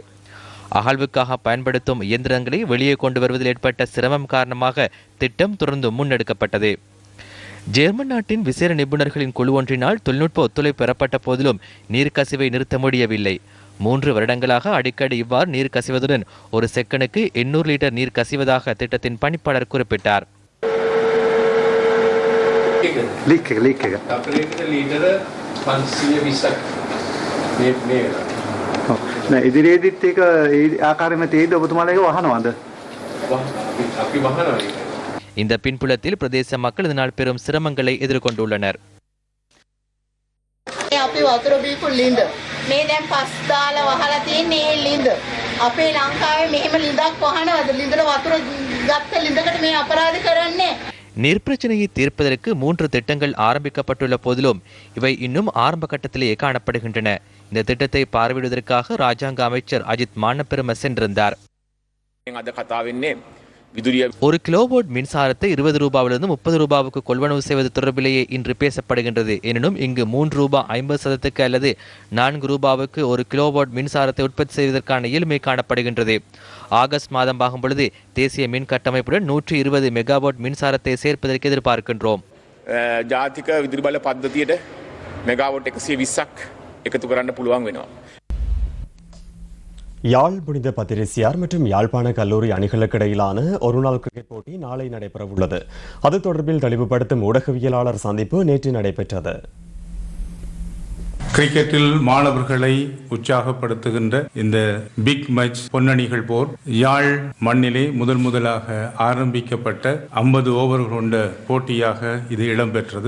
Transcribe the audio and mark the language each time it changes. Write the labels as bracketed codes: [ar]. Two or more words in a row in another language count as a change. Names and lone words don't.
[ta] அகழ்வுக்காக பயன்படுத்தும் இயந்திரங்களை வெளியே கொண்டு வருவதில் ஏற்பட்ட சிரமம் காரணமாக திட்டம் தொடர்ந்து முன்னெடுக்கப்பட்டது. ஜெர்மன் நாட்டின் விசேட நிபுணர்களின் குழு ஒன்றினால் தொழில்நுட்ப ஒத்துழைப்பு பெறப்பட்ட போதிலும் நீர் கசிவை நிறுத்த முடியவில்லை. 3 வருடங்களாக அடிக்கடி இவ்வாறு நீர் கசிவதுடன் ஒரு செகண்டுக்கு 800 லிட்டர் நீர் கசிவதாக திட்டத்தின் பணிப்பாளர் குறிப்பிட்டார். [si] ඉදිරියේදීත් ඒක ඒ ආකාරයෙන්ම තේිද ඔබතුමාලා ඒක වහනවද? අපි වහනවා. [ta] இந்த பின்புலத்தில் பிரதேச மக்கள் இதனால் பெரும் சிரமங்களை எதிர்கொண்டுள்ளனர். [si] අපි වතුර බීපු ලිඳ මේ දැන් පස් දාලා වහලා තියෙන්නේ ඒ ලිඳ. අපේ ලංකාවේ මෙහෙම ලිඳක් වහනවද? ලිඳට වතුර ගත්ත ලිඳකට මේ අපරාධ කරන්නේ. [ta] நீர் பிரச்சனையை தீர்ப்பதற்கு 3 திட்டங்கள் ஆரம்பிக்கப்பட்டுள்ள போதிலும் இவை இன்னும் ஆரம்ப கட்டத்திலேயே காணப்படுகின்றன. இந்த திட்டத்தை பார்வையிடுவதற்காக ராஜாங்க அமைச்சர் அஜித் மானப்பெரும சென்றிருந்தார். ஒரு கிலோவாட் மின்சாரத்தை 20 ரூபாவிலிருந்து 30 ரூபாவுக்கு கொள்வனவு செய்வது தொடர்பிலேயே இன்று பேசப்படுகின்றது. எனினும் இங்கு 3 ரூபாய் 50 அல்லது 4 ரூபாவுக்கு ஒரு கிலோவாட் மின்சாரத்தை உற்பத்தி செய்வதற்கான இயலுமை காணப்படுகின்றது. ஆகஸ்ட் மாதம் ஆகும் பொழுது தேசிய மின் கட்டமைப்புடன் 120 மெகாவாட் மின்சாரத்தை சேர்ப்பதற்கு எதிர்பார்க்கின்றோம். [si] ජාතික විදුලි බල පද්ධතියට මෙගාවොට් 120ක් එකතු කරන්න පුළුවන් වෙනවා. [ta] யாழ் புனித பத்திரிசியார் மற்றும் யாழ்ப்பாண கல்லூரி அணிகளுக்கு இடையிலான ஒருநாள் கிரிக்கெட் போட்டி நாளை நடைபெறவுள்ளது. அது தொடர்பில் தெளிவுபடுத்தும் ஊடகவியலாளர் சந்திப்பு நேற்று நடைபெற்றது. கிரிக்கெட்டில் மாணவர்களை உற்சாகப்படுத்துகின்ற இந்த [en] big match [ta] பொன்னணிகள் போர் யாழ் மண்ணிலே முதலாக ஆரம்பிக்கப்பட்ட 50 ஓவர்கள் கொண்ட போட்டியாக இது இடம்பெற்றது.